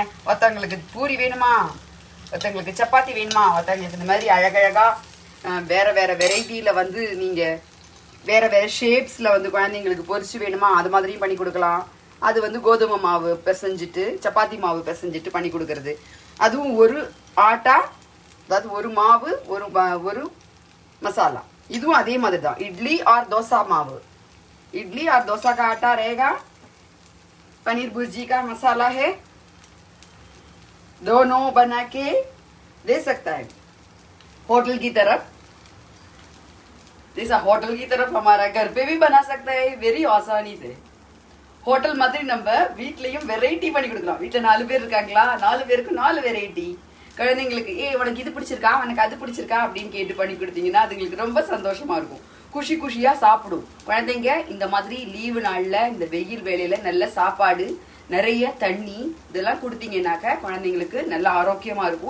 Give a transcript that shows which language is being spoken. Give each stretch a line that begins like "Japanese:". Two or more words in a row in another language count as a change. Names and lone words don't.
Tamil: ஒருத்தவங்களுக்கு பூரி வேணுமா, ஒருத்தவங்களுக்கு சப்பாத்தி வேணுமா, ஒருத்தவங்களுக்கு இந்த மாதிரி அழகழகாக வேறு வேறு வெரைட்டியில் வந்து நீங்கள் வேறு வேறு ஷேப்ஸில் வந்து குழந்தைங்களுக்கு பொரிச்சு வேணுமா, அது மாதிரியும் பண்ணி கொடுக்கலாம். அது வந்து கோதுமை மாவு பிசைஞ்சிட்டு சப்பாத்தி மாவு பிசைஞ்சிட்டு பண்ணி கொடுக்கறது. அதுவும் ஒரு ஆட்டா, அதாவது ஒரு மாவு ஒரு மசாலா. இதுவும் அதே மாதிரி தான். இட்லி ஆர் தோசா மாவு,
Hindi: इडली और डोसा का आटा रहेगा, पनीर भुर्जी का मसाला है, दोनों बना के दे सकता है होटल की तरफ. जैसा होटल की तरफ हमारा घर पे भी बना सकता है वेरी आसानी से.
Tamil: ஹோட்டல் மாதிரி நம்ம வீட்லயும் வெரைட்டி பண்ணி கொடுக்கலாம். வீட்டில் 4 பேர் இருக்காங்களா, 4 பேருக்கு 4 வெரைட்டி. குழந்தைங்களுக்கு உனக்கு இது பிடிச்சிருக்கா, உனக்கு அது பிடிச்சிருக்கா அப்படின்னு கேட்டு பண்ணி கொடுத்தீங்கன்னா அதுங்களுக்கு ரொம்ப சந்தோஷமா இருக்கும். குஷி குஷியா சாப்பிடும் குழந்தைங்க. இந்த மாதிரி லீவு நாள்ல இந்த வெயில் வேலையில நல்ல சாப்பாடு, நிறைய தண்ணி இதெல்லாம் கொடுத்தீங்கன்னாக்க குழந்தைங்களுக்கு நல்ல ஆரோக்கியமா இருக்கும்.